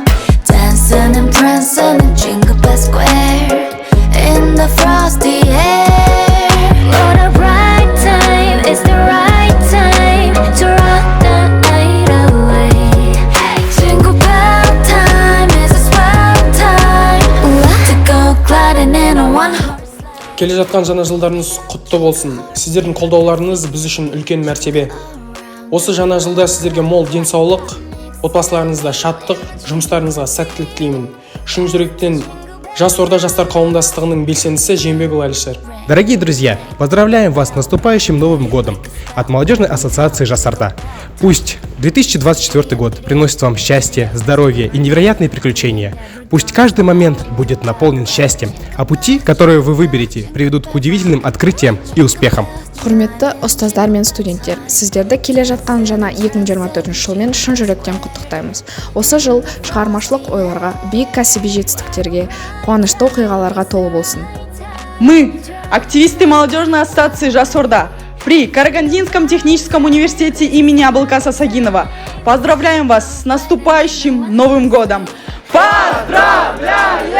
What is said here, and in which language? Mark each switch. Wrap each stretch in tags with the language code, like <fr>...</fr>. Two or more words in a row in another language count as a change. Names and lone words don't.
<en>Dancing and prancing in Jingle Bell Square in the frosty air. What a bright time, it's the right time to rock the night away. Jingle bell time is a swell time to go gliding in a one horse.</en> <kk>Келе жатқан жаңа жылдарыңыз құтты болсын. Сіздердің қолдауларыңыз біз үшін үлкен мәртебе. Осы жаңа жылда сіздерге мол денсаулық, отбасыларыңызда шаттық, жұмыстарыңызға сәттілік тілеймін. Шын жүректен Жас Орда жастар қауымдастығының белсендісі Жембекұлы Алишер.</kk> <ru>Дорогие друзья, поздравляем вас с наступающим Новым годом от Молодежной ассоциации Жас Орда. Пусть 2024 год приносит вам счастье, здоровье и невероятные приключения. Пусть каждый момент будет наполнен счастьем, а пути, которые вы выберете, приведут к удивительным открытиям и успехам.</ru> <kk>Құрметті ұстаздар мен студенттер, сіздерді келе жатқан жаңа 2024 жылмен шын жүректен құттықтаймыз. Осы жыл шығармашылық ойларға, биік кәсіби жетістіктерге, қуанышты оқиғаларға толы болсын.</kk> <ru>Мы, активисты Молодежной ассоциации Жас Орда, при Карагандинском техническом университете имени Абылкаса Сагинова, поздравляем вас с наступающим Новым годом! Поздравляем!</ru>